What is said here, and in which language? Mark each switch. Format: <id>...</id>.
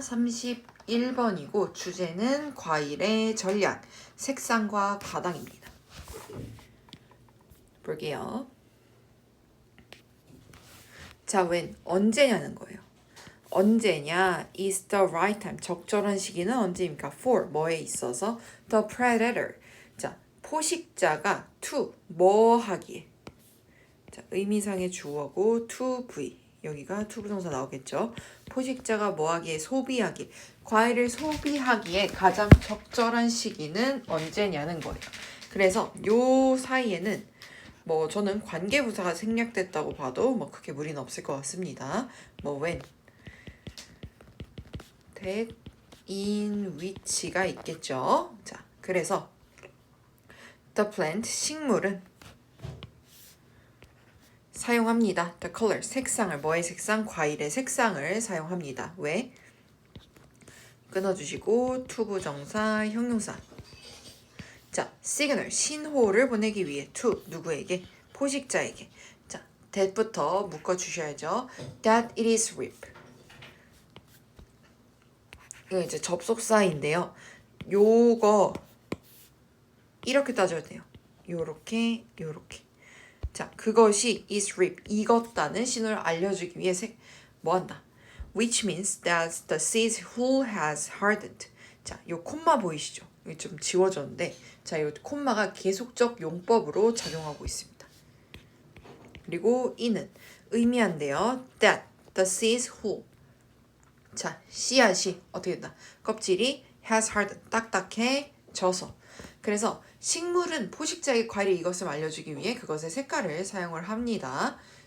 <ko>31번이고 주제는 과일의 전략, 색상과 가당입니다. 볼게요. 자,</ko> <en>when</en> <ko>언제냐는 거예요. 언제냐?</ko> <en>is the right time.</en> <ko>적절한 시기는 언제입니까? for 뭐에 있어서</ko> <en>the predator.</en> <ko>자, 포식자가 to 뭐 하기에. 자, 의미상의 주어고 to be. 여기가 to 부동사 나오겠죠. 포식자가 뭐 하기에 소비하기. 과일을 소비하기에 가장 적절한 시기는 언제냐는 거예요. 그래서 요 사이에는 뭐 저는 관계부사가 생략됐다고 봐도 뭐 크게 무리는 없을 것 같습니다. 뭐 when, that, in which가 있겠죠. 자, 그래서</ko> <en>the plant,</en> <ko>식물은 사용합니다.</ko> <en>the color,</en> <ko>색상을, 뭐의 색상? 과일의 색상을 사용합니다. 왜? 끊어주시고 투부정사, 형용사. 자, signal, 신호를 보내기 위해 to, 누구에게? 포식자에게. 자, that부터 묶어주셔야죠.</ko> <en>that it is ripe.</en> <ko>이거 이제 접속사인데요. 요거 이렇게 따져야 돼요. 요렇게 요렇게. 자, 그것이</ko> <en>is ripe,</en> <ko>익었다는 신호를 알려주기 위해 뭐한다?</ko> <en>Which means that the seed hull has hardened.</en> <ko>자, 요 콤마 보이시죠? 이게 좀 지워졌는데, 자, 요 콤마가 계속적 용법으로 작용하고 있습니다. 그리고 이는 의미한데요.</ko> <en>That the seed hull.</en> <ko>자, 씨앗이 어떻게 된다? 껍질이</ko> <en>has hardened,</en> <ko>딱딱해져서. 그래서 식물은 포식자의 과일이 이것을 알려주기 위해 그것의 색깔을 사용을 합니다.</ko>